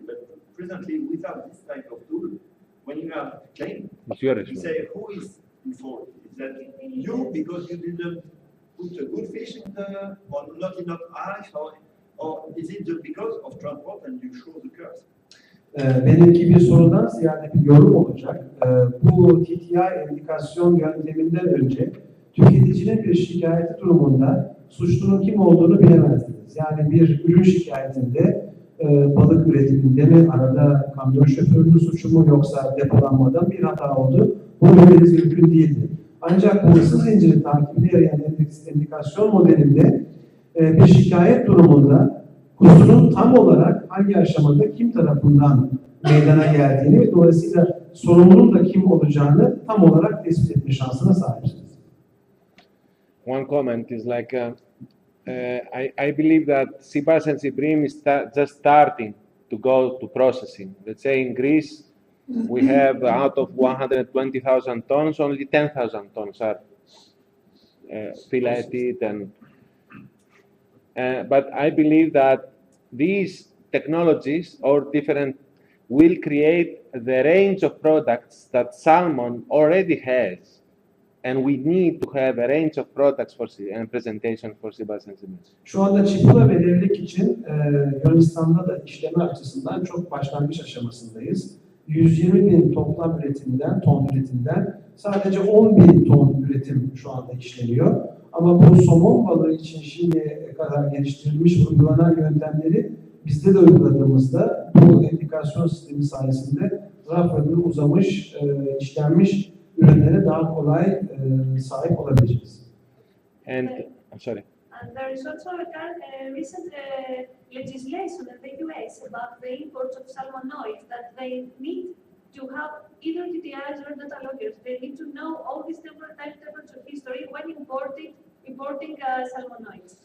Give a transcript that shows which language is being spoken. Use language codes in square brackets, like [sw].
[en] But presently, without this type of tool, when you have a claim, It's your you say, who is in fault? Is that you because you didn't put a good fish in the, or not enough ice, or is it just because of transport and you show the curse? [tr] Benimki bir sorudan ziyade bir yorum olacak. Bu TTI indikasyon yönteminden önce tüketicinin bir şikayeti durumunda suçlunun kim olduğunu bilemezdiniz. Yani bir ürün şikayetinde balık üretiminde mi, arada kamyon şoförünün suçu mu yoksa depolanmadan bir hata oldu. Bunu bilmeniz mümkün değildi. Ancak bu ısı zinciri takibine yarayan indikasyon modelinde bir şikayet durumunda kusurun tam olarak hangi aşamada kim tarafından meydana geldiğini ve dolayısıyla sorumlunun da kim olacağını tam olarak tespit etme şansına sahipsiniz. [en] One comment is like, I believe that sea bass and sea bream is just starting to go to processing. Let's say in Greece, we have out of 120,000 tons, only 10,000 tons are filleted, and but I believe that these technologies or different will create the range of products that salmon already has, and we need to have a range of products for and presentation for sea bass and sea bream. [tr] Şu anda çipula ve levrek için Yunanistan'da da işleme açısından çok başlangıç aşamasındayız. 120.000 toplam üretimden, ton üretimden sadece 10.000 ton üretim şu anda işleniyor. Ama bu somon balığı için şimdiye kadar geliştirilmiş uygulanan yöntemleri bizde de uyguladığımızda bu indikasyon sistemi sayesinde raf ömrü uzamış, işlenmiş ürünlere daha kolay sahip olabileceğiz. [en] And I'm sorry. And there is also a recent legislation in the US about the imports of salmonoids that they need to have either TTIs or data loggers. They need to know all these different types of history when importing salmonoids.